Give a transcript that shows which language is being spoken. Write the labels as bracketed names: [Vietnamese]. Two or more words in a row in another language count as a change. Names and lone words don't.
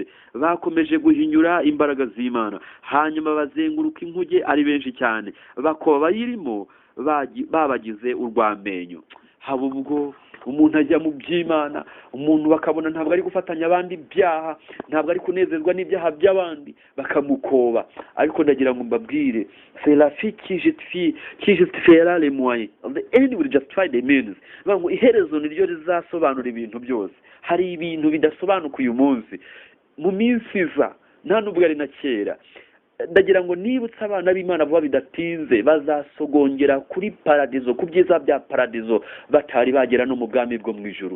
[Kinyarwanda] Bakomeje guhinyura imbaraga z'Imana, hanyuma bazenguruka inkuge ari benshi cyane, bakoba bayirimo babagize urwamenyo. Haba ubwo umuntu ajya mu by'Imana, umuntu bakabona ntabwo ari gufatanya abandi ibyaha, ntabwo ari kunezezwa n'ibyaha by'abandi, bakamukoba. Ariko ndagira ngo mbabwire, [French] c'est la fille qui justifiera les moyens, [English] the end will justify the means. [Kinyarwanda] Ngo iherezo niryo rizasobanura ibintu byose. Hari ibintu bidasobanuka uyu munsi, mu minsi iza nta nubwo ari na kera. Ndagira ngo nibutse abana b'Imana vuba bidatinze bazasogongera kuri paradizo, ku byiza bya paradizo, batari bagera no mu bwami bwo mu ijuru.